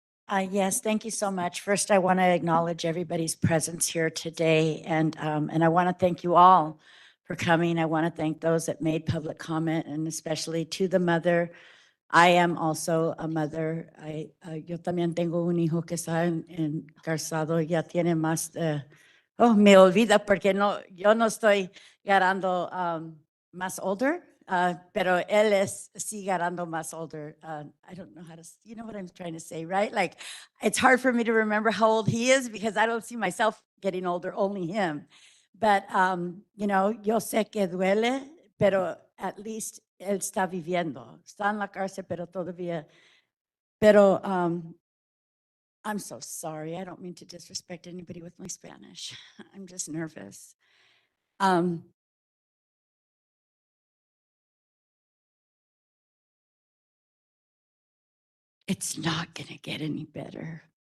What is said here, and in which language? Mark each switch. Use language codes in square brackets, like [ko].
[en] Yes, thank you so much. First, I want to acknowledge everybody's presence here today, and I want to thank you all for coming. I want to thank those that made public comment, and especially to the mother. I am also a mother. [es] Yo también tengo un hijo que está encarcelado, ya tiene más de, oh, me olvida porque yo no estoy ganando más [en] older. [es] Pero él sí ganando más [en] older. I don't know how to, you know what I'm trying to say, right? Like, it's hard for me to remember how old he is because I don't see myself getting older, only him. But, you know, [es] yo sé que duele, pero [en] at least [es] él está viviendo. Está en la cárcel, pero todavía. Pero [en] I'm so sorry. I don't mean to disrespect anybody with my Spanish. I'm just nervous. It's not going to get any better.